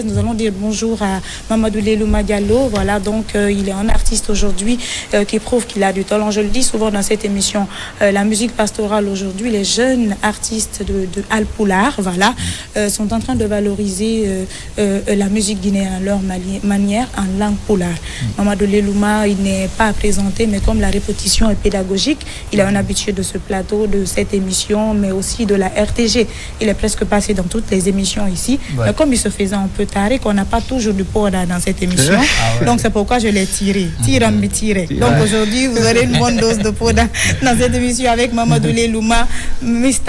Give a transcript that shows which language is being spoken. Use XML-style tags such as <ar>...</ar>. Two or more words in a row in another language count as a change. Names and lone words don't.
<fr>Nous allons dire bonjour à Mamadou Lelouma Diallo. Voilà, donc il est un artiste aujourd'hui qui prouve qu'il a du talent. Je le dis souvent dans cette émission, la musique pastorale aujourd'hui, les jeunes artistes de Alpulaar, voilà, sont en train de valoriser la musique guinéenne à leur manière en langue pulaar. Mamadou Lelouma, il n'est pas présenté, mais comme la répétition est pédagogique, il est un habitué de ce plateau, de cette émission, mais aussi de la RTG. Il est presque passé dans toutes les émissions ici. Ouais. Mais comme il se faisait un peu tard et qu'on n'a pas toujours du poda dans cette émission, donc c'est pourquoi je l'ai tiré. Donc aujourd'hui, vous aurez une bonne dose de poda dans cette émission avec Mamadou Lelouma, Mr.</fr>